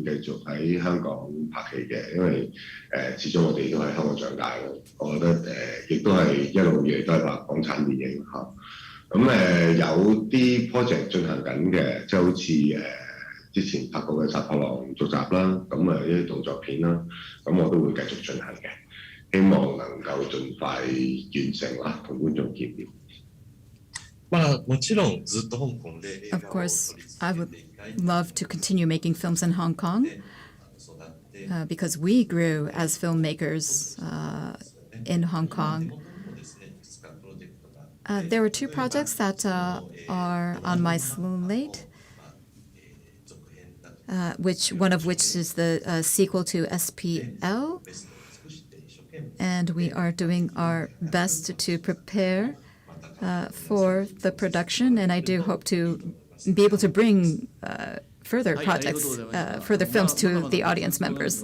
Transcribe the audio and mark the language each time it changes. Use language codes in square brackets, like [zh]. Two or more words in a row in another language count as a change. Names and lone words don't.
[yue] 繼續喺香港拍戲嘅，因為始終我哋都喺香港長大嘅，我覺得亦都係一路以嚟都係拍港產電影嚇。咁有啲 project 進行緊嘅，即係好似之前拍過嘅《殺破狼》續集啦，咁一啲動作片啦，咁我都會繼續進行嘅，希望能夠盡快完成啦，同觀眾見面。 [ja] もちろんずっと香港で映画を [en] Of course, I would love to continue making films in Hong Kong because we grew as filmmakers in Hong Kong. There were two projects that are on my slate, one of which is the sequel to SPL, and we are doing our best to prepare for the production, and I do hope to be able to bring further projects, further films to the audience members.